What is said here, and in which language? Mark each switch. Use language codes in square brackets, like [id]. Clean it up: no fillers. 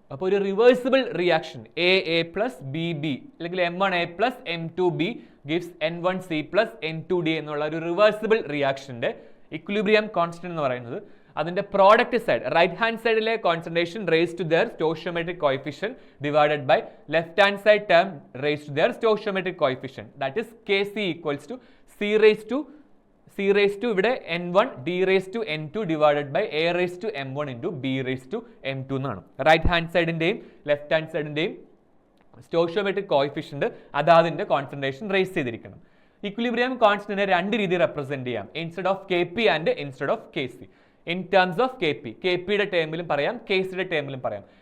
[ml] അപ്പോൾ ഒരു reversible reaction A plus B അല്ലെങ്കിൽ M1A plus M2B gives N1C plus N2D എന്നുള്ള ഒരു റിവേഴ്സിബിൾ റിയാക്ഷന്റെ ഇക്വിലിബ്രിയം കോൺസ്റ്റന്റ് എന്ന് പറയുന്നത് അതിന്റെ പ്രോഡക്റ്റ് സൈഡ് റൈറ്റ് ഹാൻഡ് സൈഡിലെ [en] concentration raise to their stoichiometric coefficient divided by left hand side term raise to their stoichiometric coefficient that is Kc equals to C raised to [ml] ഇവിടെ [en] n1 d raised to n2 divided by a raised to m1 into b raised to m2 [ml] എന്നാണ്. Right hand സൈഡിൻ്റെയും left hand സൈഡിൻ്റെയും stoichiometric coefficient അതാതിൻ്റെ concentration raise ചെയ്തിരിക്കണം. Equilibrium കോൺസ്റ്റന്റിനെ രണ്ട് രീതി represent ചെയ്യാം, [en] Instead of K P and instead of K C. In terms of [ml] K പിയുടെ ടേമിലും പറയാം, K സിയുടെ ടേമിലും പറയാം.